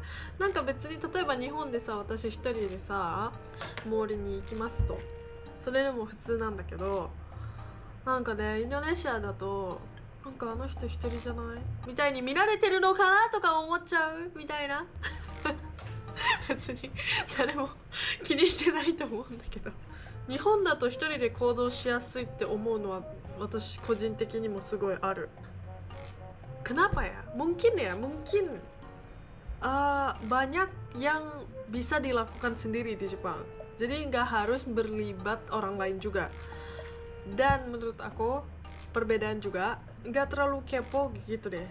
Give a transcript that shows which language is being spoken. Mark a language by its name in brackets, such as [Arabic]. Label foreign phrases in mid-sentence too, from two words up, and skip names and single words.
[Japanese] なんか別に例えば日本でさ、私一人でさモールに行きますと、それでも普通なんだけど、なんかね、インドネシアだとなんかあの人一人じゃないみたいに見られてるのかなとか思っちゃうみたいな。別に誰も気にしてないと思うんだけど、日本だと一人で行動しやすいって思うのは私個人的にもすごいある。 [Indonesian] Kenapa ya? Mungkin banyak yang bisa dilakukan sendiri di Jepang. Jadi nggak harus berlibat orang lain juga. Dan menurut aku perbedaan juga nggak terlalu kepo gitu deh.